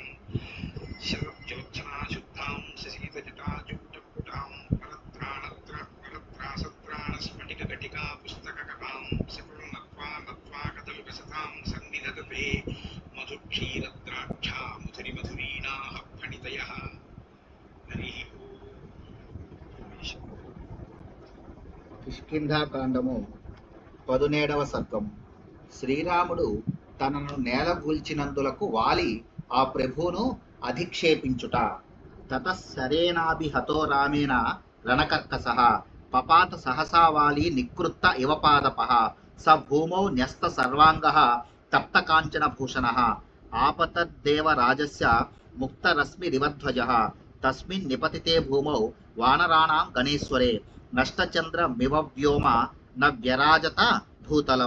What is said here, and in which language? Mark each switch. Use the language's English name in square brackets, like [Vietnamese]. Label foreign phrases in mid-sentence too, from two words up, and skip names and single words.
[Sanskrit] शरज्योत्सनाशुद्धां शशीतजटाजूटपुटां परत्रासत्राणस्फटिकघटिका पुस्तककलां सकृन्नत्वा नत्वा कदलीवसतां सन्निधत्ते मधुक्षीरद्राक्षा मधुरिमधुरीणाः फणितयः। हरिः [Telugu] కిష్కింధాకాండము 17వ సర్గము. శ్రీరాముడు తనను నేలగూల్చినందులకు వాలి ఆ ప్రభువును అధిక్షేపించుట. [Sanskrit] తతఃసరేనాభిహతో రామేణ రణకర్కసః పపాత సహసా వాలి నికృత్త ఇవ పాదపః స భూమౌ న్యస్త సర్వాంగః తప్తకాంచన భూషణః ఆపతద్దేవరాజస్య ముక్తరశ్మిరివధ్వజః తస్మిన్ నిపతితే భూమౌ వానరాణాం గణేశ్వరే నష్టచంద్రమివ వ్యోమ న వ్యరాజత భూతలం.